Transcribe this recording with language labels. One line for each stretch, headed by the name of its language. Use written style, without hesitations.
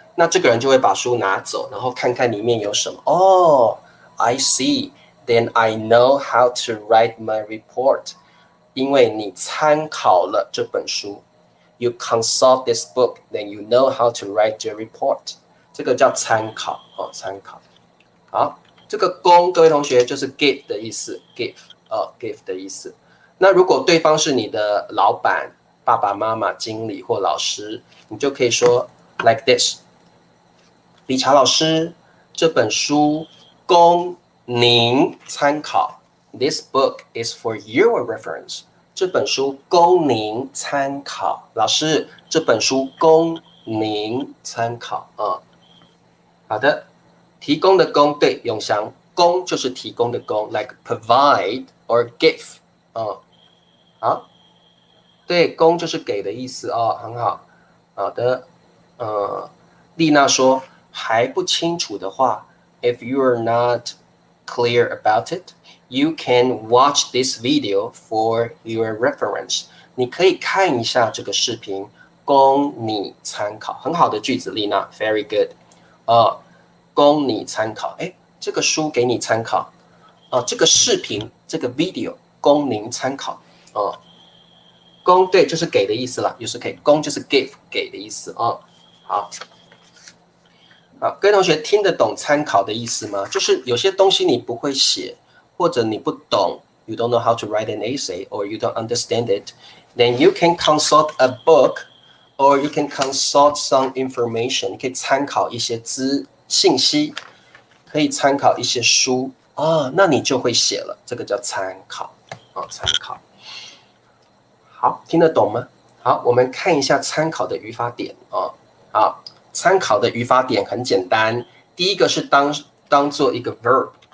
Chinese: 那这个人就会把书拿走，然后看看里面有什么。
English: I see. then I know how to write my report.
Chinese: 因为你参考了这本书。
English: You consult this book, then you know how to write your report.
Chinese: 这个叫参考哦，参考。好，这个供各位同学就是 give 的意思 ，give give 的意思。那如果对方是你的老板、爸爸妈妈、经理或老师，你就可以说
English: like this：
Chinese: 理查老师，这本书供您参考。
English: This book is for your reference.
Chinese: 这本书供您参考。老师，这本书供您参考啊。好的，提供的供对，永祥，供就是提供的供 ，
English: like provide or give
Chinese: 啊。好，对，供就是给的意思哦，很好。好的，丽娜说还不清楚的话
English: ，if you are not clear about it。You can watch this video for your reference.
Chinese: 你可以看一下这个视频，供你参考。很好的句子，丽娜 ，
English: very good。
Chinese: 供你参考。哎，这个书给你参考。这个视频，这个 video 供您参考。供对，就是给的意思啦，就是可以。供就是 give 给的意思啊。好，各位同学听得懂参考的意思吗？就是有些东西你不会写。或者你不懂
English: you don't know how to write an essay or you don't understand it, then you can consult a book or you can consult some information.
Chinese: 你可以参考一些信息，可以参考一些书那你就会写了，这个叫参考参考。好，听得懂吗？好，我们看一下参考的语法点好，参考的语法点很简单，第一个是当做一个 verb。